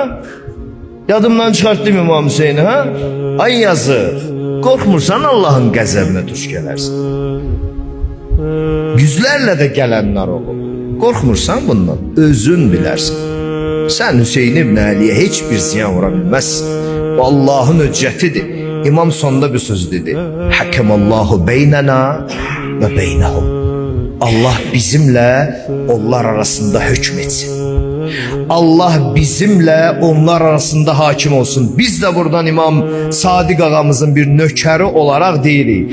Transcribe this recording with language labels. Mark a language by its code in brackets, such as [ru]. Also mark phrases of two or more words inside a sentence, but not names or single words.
[az] Yadımdan çıxartdım İmam Hüseyni, ha? Ay yazıq, qorxmursan Allahın qəzəbinə düş gələrsən. Yüzlərlə də gələnlər olur. Qorxmursan bundan, özün bilərsən. Sən Hüseyin ibn Əliyə heç bir ziyan vura bilməzsən. Allahın höccətidir. İmam sonunda bir söz dedi. [ar] حكم الله بيننا وبينهم. [tr] Allah bizimle onlar arasında hükmetsin. Allah bizimle onlar arasında hakim olsun. [az] Biz de buradan İmam Sadiq ağamızın bir nökeri olarak deyirik.